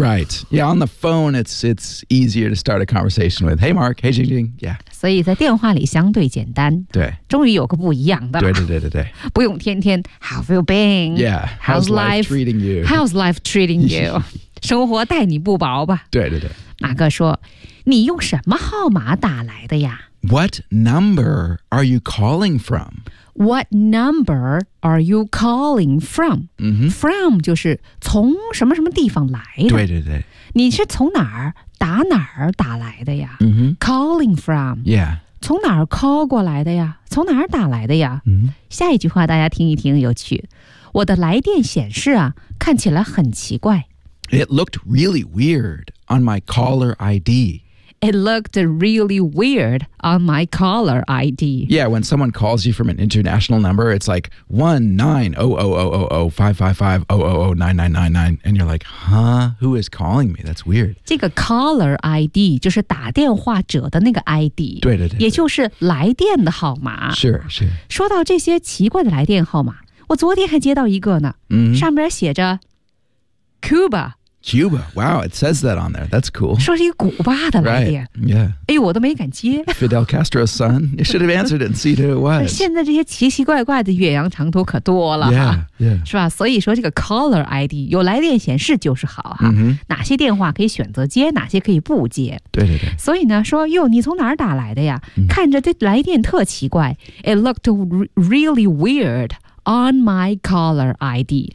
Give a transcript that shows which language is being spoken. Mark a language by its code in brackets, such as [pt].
[en] Right Yeah on the phone it's easier to start a conversation with Hey Mark Hey Jing Jing Yeah， [zh] 所以在电话里相对简单，对，终于有个不一样的，对对对对对，不用天天 [en] How have you been? Yeah, how's life treating you? How's life treating you? [zh] 生活待你不薄吧？对对对，马哥说，你用什么号码打来的呀 [en] ？What number are you calling from? What number are you calling from?、From [zh] 就是从什么什么地方来的？对对对，你是从哪儿？打哪儿打来的呀、 [en] Calling from Yeah [zh] 从哪儿 call 过来的呀，从哪儿打来的呀、下一句话大家听一听有趣，我的来电显示啊，看起来很奇怪。 [en] It looked really weird on my caller ID. It looked really weird on my caller ID. Yeah, when someone calls you from an international number, it's like 1-9-0-0-0-0-5-5-5-0-0-0-9-9-9-9. And you're like, huh? Who is calling me? That's weird. [zh] 这个 caller ID 就是打电话者的那个 ID. 对对 对, 对。也就是来电的号码。是是。说到这些奇怪的来电号码，我昨天还接到一个呢。 [en] Mm-hmm. [zh] 上面写着 Cuba. [en] Cuba, wow, it says that on there. That's cool. [zh] 说是一个古巴的来电。 [en] Right, yeah. [zh] 哎呦，我都没敢接。 [en] Fidel Castro's son, you should have answered it and see who it was. [zh] 现在这些奇奇怪怪的远洋长途可多了。 [en] Yeah, yeah. [zh] 是吧？所以说这个 caller ID, 有来电显示就是好。 [en] Mm-hmm. [zh] 哪些电话可以选择接，哪些可以不接。对对对。所以呢，说，哟，你从哪儿打来的呀？看着这来电特奇怪。 [en] It looked really weird. On my caller ID,